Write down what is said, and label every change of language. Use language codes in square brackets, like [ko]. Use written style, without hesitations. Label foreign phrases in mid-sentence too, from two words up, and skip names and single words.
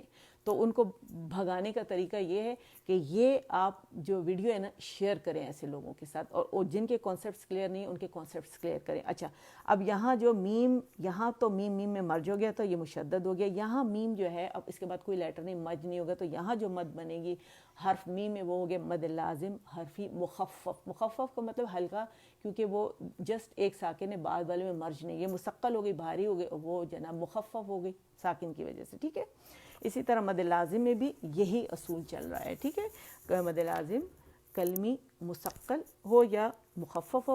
[ur] تو ان کو بھگانے کا طریقہ یہ ہے کہ یہ آپ جو ویڈیو ہے نا شیئر کریں ایسے لوگوں کے ساتھ، اور جن کے کانسیپٹس کلیئر نہیں ان کے کانسیپٹس کلیئر کریں. اچھا، اب یہاں جو میم، یہاں تو میم میم میں مرج ہو گیا تو یہ مشدد ہو گیا. یہاں میم جو ہے اب اس کے بعد کوئی لیٹر نہیں، مج نہیں ہوگا، تو یہاں جو مد بنے گی حرف میم میں وہ ہو گیا مد لازم حرفی مخفف. مخفف کا مطلب ہلکا، کیونکہ وہ جسٹ ایک ساکن ہے، بعد والے میں مرج نہیں. یہ مثقل ہو گئی، بھاری ہو گئی، وہ جناب مخفف ہو گئی ساکن کی وجہ سے. ٹھیک ہے، اسی طرح مد لازم میں بھی یہی اصول چل رہا ہے. ٹھیک ہے، مد لازم کلمی مثقل ہو یا مخفف ہو.